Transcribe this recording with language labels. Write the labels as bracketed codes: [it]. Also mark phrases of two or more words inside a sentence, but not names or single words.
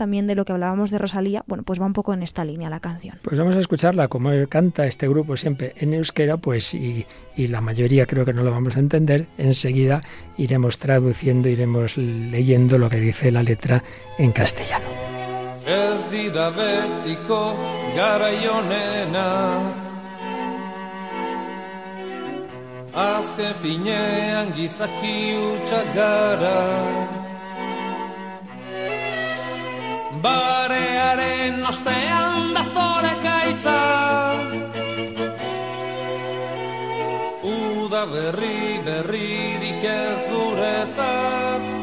[es] También de lo que hablábamos de Rosalía, bueno, pues va un poco en esta línea la canción. Pues vamos a escucharla, como canta este grupo siempre en euskera, pues y la mayoría creo que no lo vamos a entender. Enseguida iremos traduciendo, iremos leyendo lo que dice la letra en castellano. [eu] Ez dira betiko garaionenak, azken finean gizaki hutsak gara. Barearen ostean datore gaitza, uda berririk ez guretzat.